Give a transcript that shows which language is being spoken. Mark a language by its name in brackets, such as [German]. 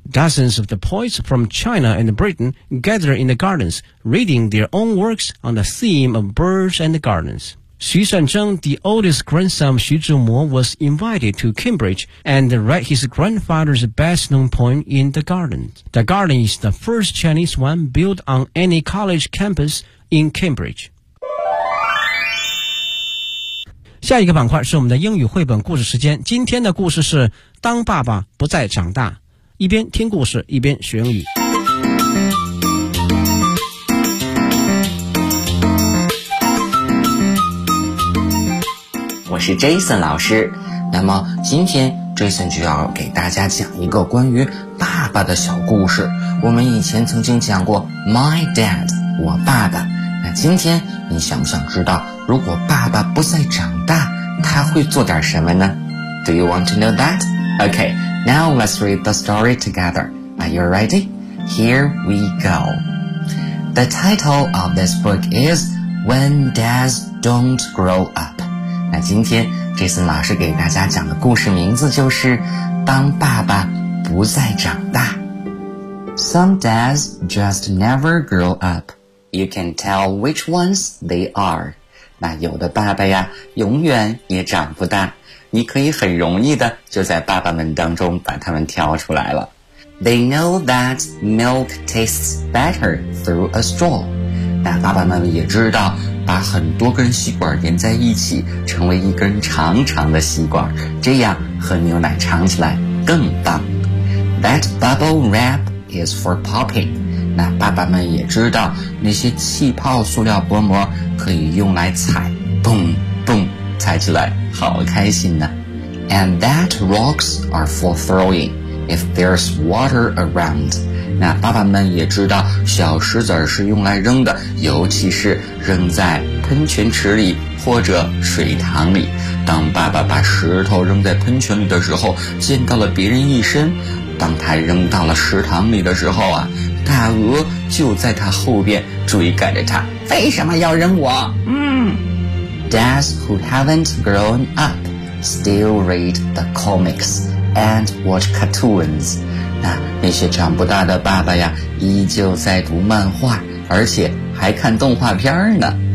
[English] Dozens of the poets from China and Britain gather in the gardens, reading their own works on the theme of birds and gardens. 徐善征, the oldest grandson of 徐志摩, was invited to Cambridge and read his grandfather's best-known poem in the garden. The garden is the first Chinese one built on any college campus in Cambridge. [Chinese] 下一个板块是我们的英语绘本故事时间。今天的故事是《当爸爸不再长大》，一边听故事，一边学英语。我是 Jason 老师，那么今天 Jason 就要给大家讲一个关于爸爸的小故事。我们以前曾经讲过 [English] My Dad, [Chinese] 我爸爸，那今天你想不想知道如果爸爸不再长大他会做点什么呢？ [English] Do you want to know that? OK, now let's read the story together. Are you ready? Here we go. The title of this book is When Dads Don't Grow Up. [Chinese] 那今天这次老师给大家讲的故事名字就是当爸爸不再长大。 [English] Some dads just never grow up. You can tell which ones they are. [Chinese] 那有的爸爸呀永远也长不大，你可以很容易的就在爸爸们当中把他们挑出来了。 [English] They know that milk tastes better through a straw. [Chinese] 那爸爸们也知道把很多根吸管连在一起成为一根长长的吸管，这样喝牛奶尝起来更棒。 [English] That bubble wrap is for popping. [Chinese] 那爸爸们也知道那些气泡塑料薄膜可以用来踩，蹦蹦踩起来好开心呢。 [English] And that rocks are for throwing if there's water around. [Chinese] 那爸爸们也知道小石子是用来扔的，尤其是扔在喷泉池里或者水塘里。当爸爸把石头扔在喷泉里的时候溅到了别人一身，当他扔到了池塘里的时候啊，大鹅就在他后边追赶着他，为什么要扔我？ [English] Dads who haven't grown up still read the comics and watch cartoons. [Chinese] 那些长不大的爸爸呀依旧在读漫画，而且还看动画片呢。